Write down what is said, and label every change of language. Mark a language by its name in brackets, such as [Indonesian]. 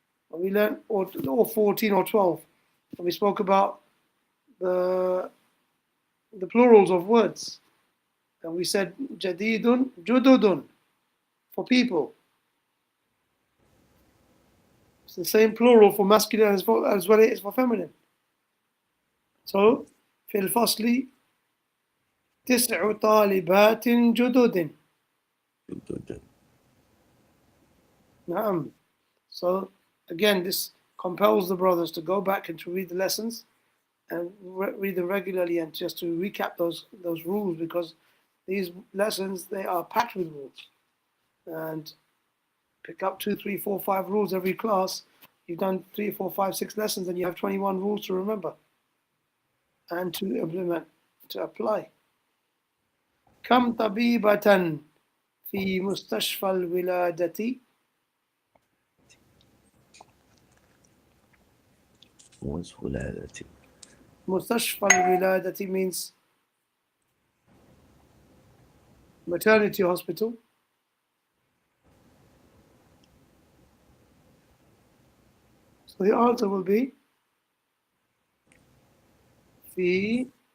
[English] We learned, or 14 or 12. And we spoke about the plurals of words. And we said jadidun, jududun for people. It's the same plural for masculine as well as it is for feminine. [Arabic] So, في الفصل 9 طالبات جدد. نعم. [English] So, again, this compels the brothers to go back and to read the lessons and read them regularly and just to recap those rules, because these lessons, they are packed with rules. And pick up 2, 3, 4, 5 rules every class. You've done 3, 4, 5, 6 lessons and you have 21 rules to remember and to implement, to apply. [Arabic] كم طبيبة في مستشفى الولادة؟ مستشفى الولادة [English] means maternity hospital. So the answer will be [Arabic] في